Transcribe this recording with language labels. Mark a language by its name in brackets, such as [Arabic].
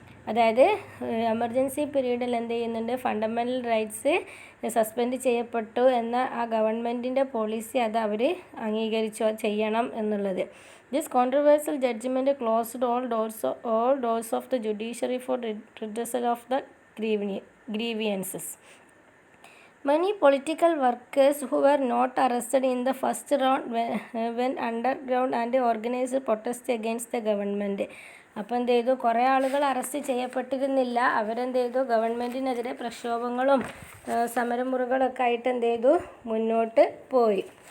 [Malayalam] അതായത് എമർജൻസി പീരീഡിൽ എന്ത് ചെയ്യുന്നുണ്ട്, ഫണ്ടമെൻ്റൽ റൈറ്റ്സ് സസ്പെൻഡ് ചെയ്യപ്പെട്ടു എന്ന ആ ഗവൺമെൻറ്റിൻ്റെ പോളിസി അത് അവർ അംഗീകരിച്ചോ ചെയ്യണം എന്നുള്ളത്. [English] This controversial judgment closed all doors of the judiciary for redressal of the grievances. Many political workers who were not arrested in the first round went underground and organized protests against the government. [Malayalam] അപ്പോൾ എന്ത് ചെയ്തു, കുറേ ആളുകൾ arrest ചെയ്യപ്പെട്ടിരുന്നില്ല, അവരെന്ത് ചെയ്തു, ഗവൺമെൻറ്റിനെതിരെ പ്രക്ഷോഭങ്ങളും സമരമുറകളൊക്കെ ആയിട്ട് എന്ത് ചെയ്തു, മുന്നോട്ട് പോയി.